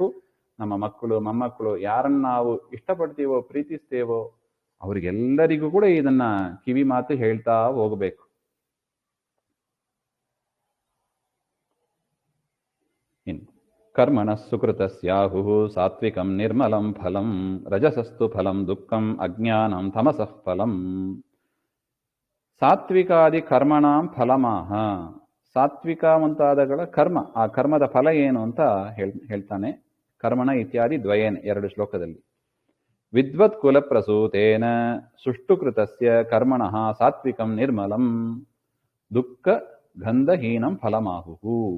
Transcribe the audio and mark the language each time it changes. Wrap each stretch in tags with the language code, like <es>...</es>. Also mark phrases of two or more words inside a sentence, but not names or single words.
<kn>ನಮ್ಮ ಮಕ್ಕಳು ಮೊಮ್ಮಕ್ಕಳು ಯಾರನ್ನು ನಾವು ಇಷ್ಟಪಡ್ತೀವೋ ಪ್ರೀತಿಸ್ತೇವೋ ಅವ್ರಿಗೆಲ್ಲರಿಗೂ ಕೂಡ ಇದನ್ನ ಕಿವಿ ಮಾತು ಹೇಳ್ತಾ ಹೋಗಬೇಕು.</kn> <sa>ಕರ್ಮಣ ಸುಕೃತಸ್ಯಾಹು ಸಾತ್ವಿಕಂ ನಿರ್ಮಲಂ ಫಲಂ ರಜಸಸ್ತು ಫಲಂ ದುಃಖಂ ಅಜ್ಞಾನಂ ತಮಸಃ ಫಲಂ. ಸಾತ್ವಿಕಾದಿ ಕರ್ಮಣಾಂ ಫಲಮಾಹ.</sa> <kn>ಸಾತ್ವಿಕ ಮುಂತಾದಗಳ ಕರ್ಮ, ಆ ಕರ್ಮದ ಫಲ ಏನು ಅಂತ ಹೇಳ್ತಾನೆ.</kn> <sa>ಕರ್ಮಣ ಇತ್ಯಾದಿ ದ್ವಯೇನ, 2 ಶ್ಲೋಕದಲ್ಲಿ. ವಿದ್ವತ್ ಕುಲ ಪ್ರಸೂತೇನ ಸುಷ್ಟುಕೃತಸ್ಯ ಕರ್ಮಣಃ ಸಾತ್ವಿಕಂ ನಿರ್ಮಲಂ ದುಃಖ ಗಂಧಹೀನಂ ಫಲಮಾಹುಹು.</sa>